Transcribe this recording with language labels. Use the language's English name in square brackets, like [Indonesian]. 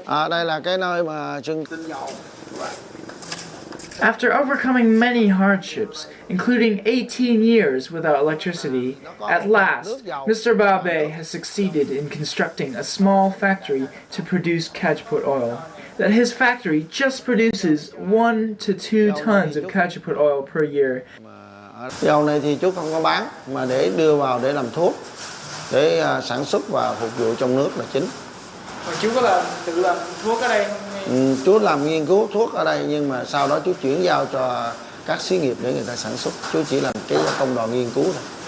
[Vietnamese] Đây là cái nơi mà trưng tinh dầu. [English] After overcoming many hardships, including 18 years without electricity, at last, Mr. Babe has succeeded in constructing a small factory to produce cajeput oil. That his factory just produces 1 to 2 tons of cajeput oil per year. [Vietnamese] Dầu này thì chú không có bán, mà để đưa vào để làm thuốc, để sản xuất và phục vụ trong nước là chính. Chú có tự làm thuốc ở đây không? Chú làm nghiên cứu thuốc ở đây, nhưng mà sau đó chú chuyển giao cho các xí nghiệp để người ta sản xuất. Chú chỉ làm cái công đoạn nghiên cứu thôi.